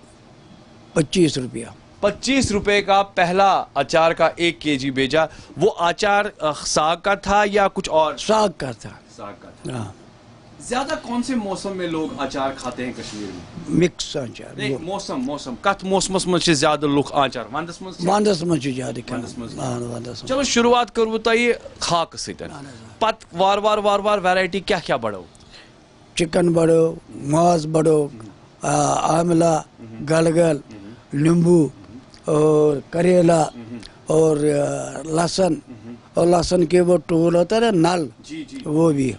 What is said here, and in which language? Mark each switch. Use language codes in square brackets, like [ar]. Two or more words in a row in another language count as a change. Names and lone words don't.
[hi] 25 रुपया। 25 रुपए का पहला अचार का 1 केजी बेचा। वो अचार साग का था या कुछ और? साग का था। साग का था। हाँ। ज्यादा कौन से मौसम में लोग अचार खाते हैं कश्मीर में? मिक्स अचार। [ks] नहीं, मौसम कत मौसमस मज ज्यादा लुक अचार वंदस मज? वंदस मज ज्यादा। [hi] चलो शुरुआत करूँ [ks] तह खाक सतन, पत वार वैरायटी क्या क्या बढ़ो? [hi] चिकन बढ़ो, मांस बढ़ो, आमला, गलगल, नींबू और करेला और लहसुन, और लहसुन के वो टूल होता है ना, नल, जी। वो भी।